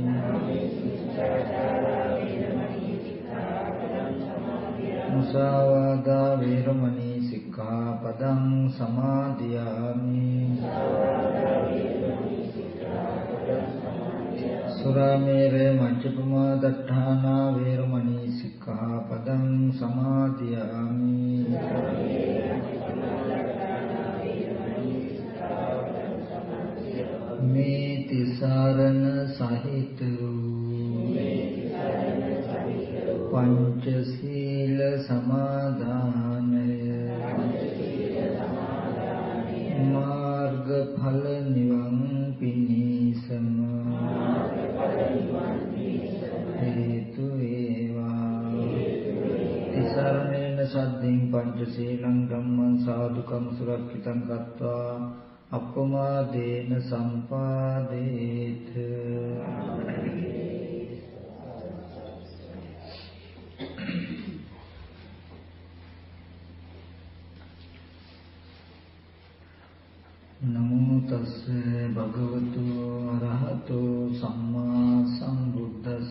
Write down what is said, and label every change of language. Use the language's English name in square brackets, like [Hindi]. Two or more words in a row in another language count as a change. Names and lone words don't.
[Pali] मुसावादा वीरमणि सिक्खापदं समादयामि सुरामेरे मज्जपमा दट्ठाना वीरमणि सिक्खापदं समादयामि [Sinhala] මේ තිසරණ සහිත පංචශීල සමාදානය මාර්ගඵල නිවන් පිණිසම හේතු වේවා. [Pali] තිසරණේන සද්ධින් පංචශීලං ධම්මං සාදුකං සුරක්ෂිතං කତ୍වා අපමාදේන සම්පාදේත. නමෝ තස්ස භගවතු අරහතෝ සම්මා සම්බුද්දස්ස.